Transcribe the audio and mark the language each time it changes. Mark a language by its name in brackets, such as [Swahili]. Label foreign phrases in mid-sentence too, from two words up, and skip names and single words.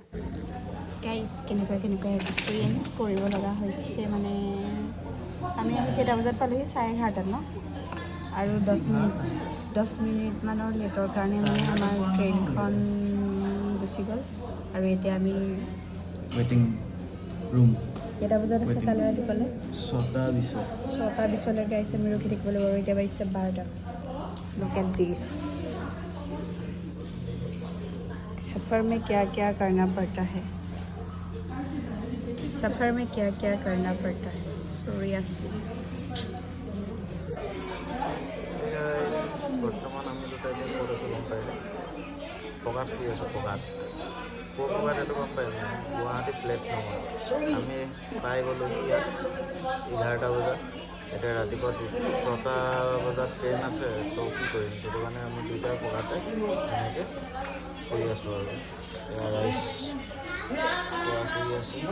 [Assamese] গাইজ কেনেকুৱা এক্সপিৰিয়েঞ্চ কৰিব লগা হৈছে মানে আমি কেইটা বজাত পালোহি 11:30 ন আৰু 10 মিনিটমানৰ লেটৰ কাৰণে মানে আমাৰ ট্ৰেইনখন গুচি গ'ল আৰু এতিয়া আমি [English] waiting room [Assamese] কেইটা বজাত আছে কালি ৰাতিপুৱালৈ 6টা 20লৈকে আহিছে আমি ৰখি থাকিব লাগিব এতিয়া বাজিছে 12টা [English] Look at this [Hindi] सफ़र में क्या क्या करना पड़ता है [Assamese] Seriously বৰ্তমান আমি দুটা এতিয়া ক'ত আছোঁ গম পাইছোঁ পকাত শুই আছোঁ পকাত এইটো গম পাইছোঁ গুৱাহাটী প্লেটফৰ্মত আমি পাই গ'লোহি ইয়াত 11টা বজাত এতিয়া ৰাতিপুৱা 6টা বজাত ট্ৰেইন আছে তো কি কৰিম সেইটো কাৰণে আমি দুইটাই পকাতে এনেকৈ শুই আছোঁ আৰু এয়া ৰাইজ শুই আছোঁ